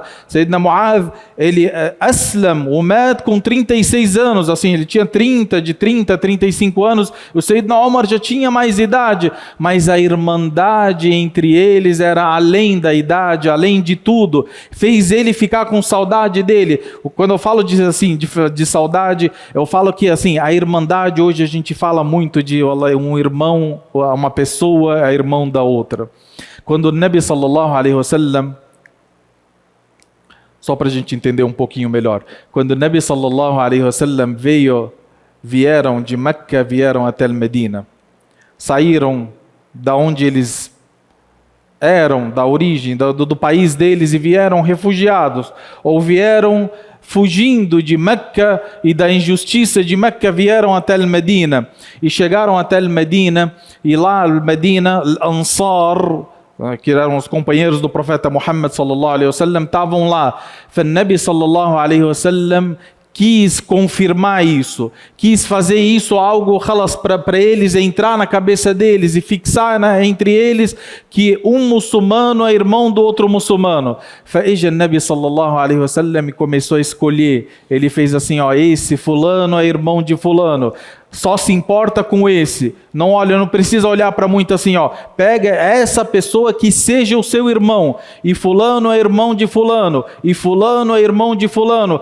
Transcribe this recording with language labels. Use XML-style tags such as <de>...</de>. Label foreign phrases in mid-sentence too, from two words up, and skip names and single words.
<pt>Sayyidina Mu'adh, ele aslam, o mat com 36 anos, assim, ele tinha 30 a 35 anos, o Sayyidina Umar já tinha mais idade, mas a irmandade entre eles era além da idade, além de tudo, fez ele ficar com saudade dele. Quando eu falo de saudade, eu falo que assim, a irmandade, hoje a gente fala muito de um irmão, uma pessoa é irmão da outra. Quando o</pt> <ar>نبي صلى الله عليه وسلم,</ar> <pt>só para a gente entender um pouquinho melhor, quando o</pt> <ar>نبي صلى الله عليه وسلم</ar> <pt>vieram de Meca, vieram até Medina, saíram da onde eles eram, da origem, do país deles, e vieram refugiados, ou vieram fugindo de Meca e da injustiça de Meca, vieram até Medina, e chegaram até Medina, e lá Medina, Ansar, que eram os companheiros do profeta Muhammad</pt> <ar>صلى الله عليه وسلم,</ar> <pt>estavam lá. O</pt> <ar>نبي صلى الله عليه وسلم</ar> <pt>quis confirmar isso, quis fazer isso algo para eles entrar na cabeça deles e fixar entre eles que um muçulmano é irmão do outro muçulmano. O</pt> <ar>نبي صلى الله عليه وسلم</ar> <pt>começou a escolher, ele fez assim, esse fulano é irmão de fulano, só se importa com esse, não precisa olhar para muito assim, pega essa pessoa que seja o seu irmão, e fulano é irmão de fulano, e fulano é irmão de fulano.</pt>